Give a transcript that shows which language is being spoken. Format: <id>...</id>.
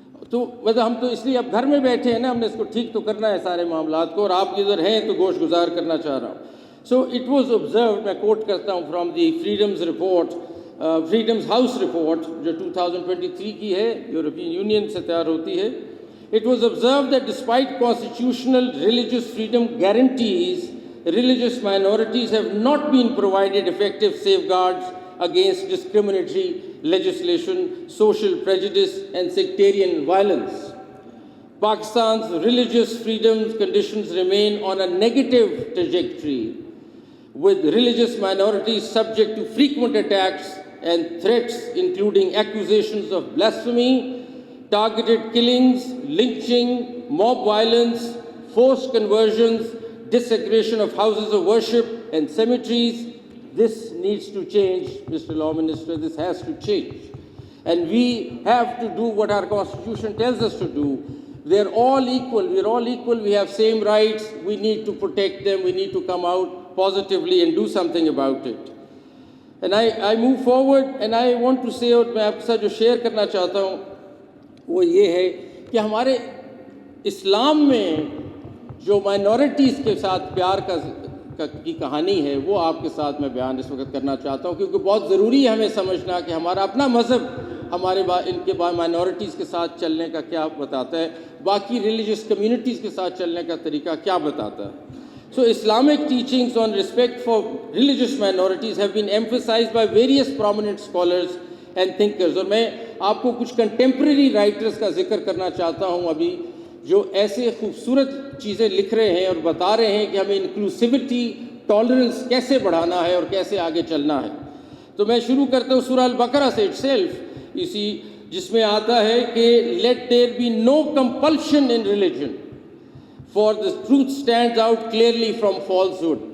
<ur>تو مطلب ہم تو اس لیے اب گھر میں بیٹھے ہیں نا، ہم نے اس کو ٹھیک تو کرنا ہے سارے معاملات کو، اور آپ ادھر ہیں تو گوش گزار کرنا چاہ رہا ہوں.</ur> <en>so it was observed,</en> <ur>میں کوٹ کرتا ہوں</ur> <en>from the Freedoms report,</en> <ur>freedoms house report جو 2023 کی ہے، یورپین یونین سے تیار ہوتی ہے.</ur> <en>It was observed that despite constitutional religious freedom guarantees, religious minorities have not been provided effective safeguards against discriminatory legislation, social prejudice, and sectarian violence. Pakistan's religious freedoms conditions remain on a negative trajectory, with religious minorities subject to frequent attacks and threats, including accusations of blasphemy, targeted killings, lynching, mob violence, forced conversions, desecration of houses of worship and cemeteries. This needs to change, Mr. Law Minister. This has to change. And we have to do what our Constitution tells us to do. They're all equal. We're all equal. We have same rights. We need to protect them. We need to come out positively and do something about it. And I move forward, and I want to say,</en> <ur>اور میں آپ کے ساتھ جو share کرنا چاہتا ہوں وہ یہ ہے کہ ہمارے اسلام میں جو مائنورٹیز کے ساتھ پیار کی کہانی ہے وہ آپ کے ساتھ میں بیان اس وقت کرنا چاہتا ہوں، کیونکہ بہت ضروری ہے ہمیں سمجھنا کہ ہمارا اپنا مذہب ہمارے ان کے مائنورٹیز کے ساتھ چلنے کا کیا بتاتا ہے، باقی ریلیجس کمیونٹیز کے ساتھ چلنے کا طریقہ کیا بتاتا ہے.</ur> <en>So Islamic teachings on respect for religious minorities have been emphasized by various prominent scholars and thinkers.</en> <ur>اور میں آپ کو کچھ کنٹمپریری رائٹرز کا ذکر کرنا چاہتا ہوں ابھی، جو ایسے خوبصورت چیزیں لکھ رہے ہیں اور بتا رہے ہیں کہ ہمیں انکلوسیوٹی، ٹالرنس کیسے بڑھانا ہے اور کیسے آگے چلنا ہے. تو میں شروع کرتا ہوں سورہ البقرہ سے</ur> <en>itself,</en> <ur>جس میں آتا ہے کہ</ur> <en>Let there be no compulsion in religion for the truth stands out clearly from falsehood.</en>